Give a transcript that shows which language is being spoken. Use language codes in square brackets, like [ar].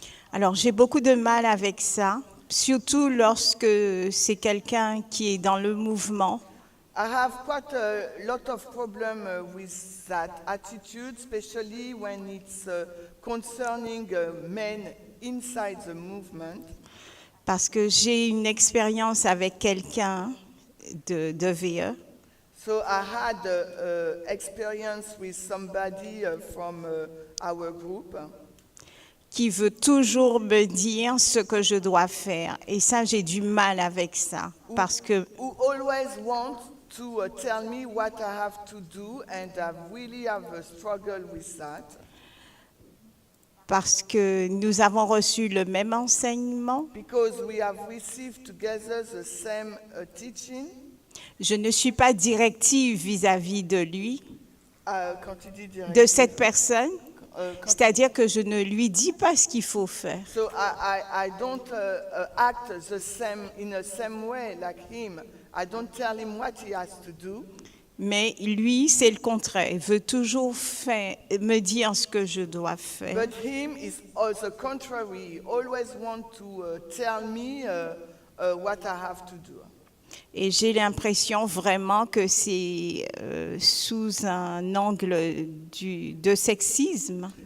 [fr] Alors j'ai beaucoup de mal avec ça, surtout lorsque c'est quelqu'un qui est dans le mouvement. [en] I have quite a lot of problem with that attitude, especially when it's concerning men inside the movement. [fr] Parce que j'ai une expérience avec quelqu'un de VE [en] So I had experience with somebody from our group [fr] qui veut toujours me dire ce que je dois faire. Et ça, j'ai du mal avec ça. Parce que [en] who always want to tell me what I have to do, and I really have a struggle with that. [fr] Parce que nous avons reçu le même enseignement. [en] Because we have received together the same teaching. [fr] Je ne suis pas directive vis-à-vis de lui, Quand tu dis de directive, cette personne. quand- C'est-à-dire que je ne lui dis pas ce qu'il faut faire. [en] So I don't act the same in the same way like him. I don't tell him what he has to do. [fr] Mais lui, c'est le contraire. Il veut toujours me dire ce que je dois faire. [en] But him is also contrary. He always want to tell me what I have to do. [fr] Et j'ai l'impression vraiment que c'est sous un angle de sexisme.